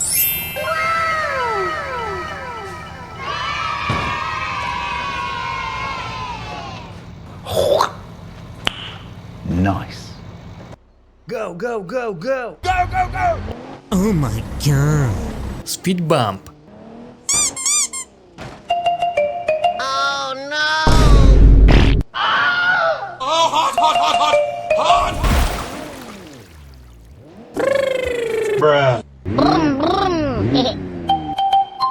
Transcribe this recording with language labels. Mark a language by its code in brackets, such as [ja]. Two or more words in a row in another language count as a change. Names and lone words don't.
[en] Nice. Go, go, go, go! Go, go, go! Oh my god! Speed bump. Oh no! Oh, hot, hot, hot, hot! Hot! Bruh.